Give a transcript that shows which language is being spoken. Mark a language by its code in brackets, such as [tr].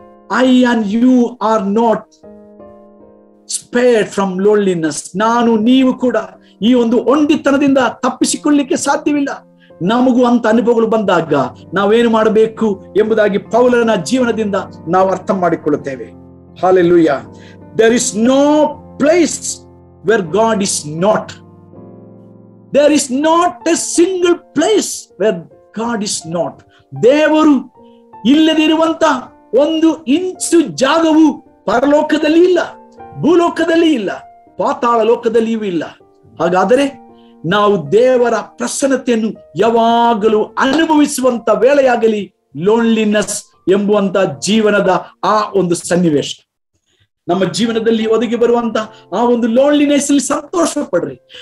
[en] I and you are not spared from loneliness. [kn] ನಾನು ನೀವು ಕೂಡ ಈ ಒಂದು ಒಂಟಿತನದಿಂದ ತಪ್ಪಿಸಿಕೊಳ್ಳಲಿಕ್ಕೆ ಸಾಧ್ಯವಿಲ್ಲ. ನಮಗೂ ಅಂತ ಅನುಭವಗಳು ಬಂದಾಗ ನಾವೇನು ಮಾಡಬೇಕು ಎಂಬುದಾಗಿ ಪೌಲನ ಜೀವನದಿಂದ ನಾವು ಅರ್ಥ ಮಾಡಿಕೊಳ್ಳುತ್ತೇವೆ. [en] Hallelujah. There is no place where God is not. There is not a single place where God is not. [kn] ದೇವರು ಇಲ್ಲದಿರುವಂತ ಒಂದು ಇಂಚು ಜಾಗವು ಪರಲೋಕದಲ್ಲಿ ಇಲ್ಲ, ಭೂಲೋಕದಲ್ಲಿ ಇಲ್ಲ, ಪಾತಾಳ ಲೋಕದಲ್ಲಿಯೂ ಇಲ್ಲ. ಹಾಗಾದರೆ ನಾವು ದೇವರ ಪ್ರಸನ್ನತೆಯನ್ನು ಯಾವಾಗಲೂ ಅನುಭವಿಸುವಂತ ವೇಳೆಯಾಗಲಿ ಲೋನ್ಲಿನೆಸ್ ಎಂಬುವಂತ ಜೀವನದ ಆ ಒಂದು ಸನ್ನಿವೇಶ ನಮ್ಮ ಜೀವನದಲ್ಲಿ ಒದಗಿ ಬರುವಂತ ಆ ಒಂದು ಲೋನ್ಲಿನೆಸ್ ಅಲ್ಲಿ ಸಂತೋಷ ಪಡ್ರಿ.